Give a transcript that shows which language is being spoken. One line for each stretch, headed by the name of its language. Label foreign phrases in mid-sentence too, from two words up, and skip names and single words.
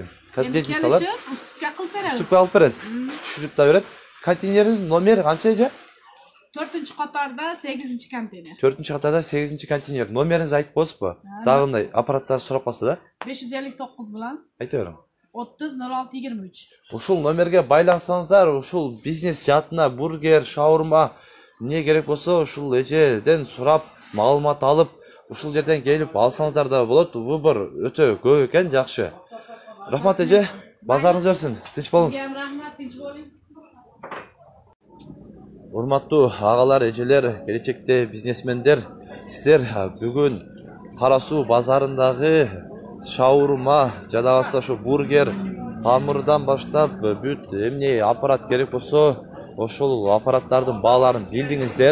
Uzbek: Kotletnisalar. Ustupga qilib beramiz. Ustupga olib berasiz. Tushirib beradi. Konteyneriniz nomeri qanchacha? 4-qatorda 8-konteyner. 4-qatorda 8-konteyner. Nomeringizni aytib qo'yasizmi? Dag'imda apparatlar so'rab qolsa-da. 559 bilan Aytavering. 30 06 23.
Kyrgyz: Ушул номерге байлансаңыздар, ушул бизнес жаатына бургер, шаурма эмне керек болсо ушул эжеден сурап, маалымат алып, ушул жерден келип алсаңыздар да болот. Выбор өтө көп экен, жакшы. Рахмат эже, базарыңыз берсин. Тынч болуңуз.
Uzbek: Rahmat, tinch bo'ling.
Kyrgyz: Урматтуу агалар, эжелер, келечекте бизнесмендер, сиздер бүгүн Кара Суу базарындагы шаурма жана ошо бургер, хамырдан баштап бүт эмне аппарат керек болсо, ошол аппараттардын бааларын билдиңиздер.